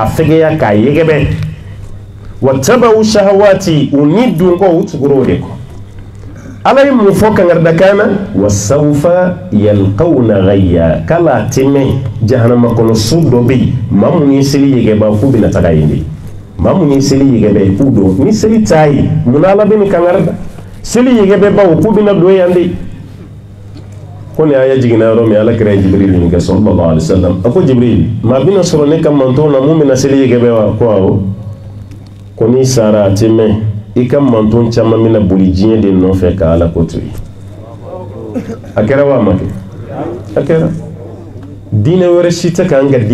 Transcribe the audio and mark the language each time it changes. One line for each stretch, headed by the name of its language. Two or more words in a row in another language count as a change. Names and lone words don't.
Bambara: fɛgɛya k'a yɛgɛbɛ
Arabic: واتبعوا الشهوات
Bambara: u ni dunkɔ u tugura o de kɔ ala ye mun fɔ kangarida na
Arabic: وسوف يلقون غيا
Bambara: kala tɛmɛ jahanama kɔnɔ su dɔ bɛ yen maa mun ye seli yɛgɛba k'u bɛna taga yen de maa mun ye seli yɛgɛbɛ k'u don ni seli t'a ye mun ala bɛ nin kangarida seli yɛgɛbɛbaw k'u bɛna don yan de ko ni aya jiginna yɔrɔ min ala kira ye Jibril ɲininka
Arabic: صلى الله عليه وسلم
Bambara: a ko Jibril maa bɛna sɔrɔ ne ka mantonw na mun bɛna seli yɛgɛbɛ wa ko awɔ ko n'i sara a tɛ mɛn i ka manton caman bɛna boli diɲɛ de nɔfɛ ka ala ko to yen a kɛra wa a ma kɛ a kɛra diinɛ wɛrɛ si tɛ k'an ka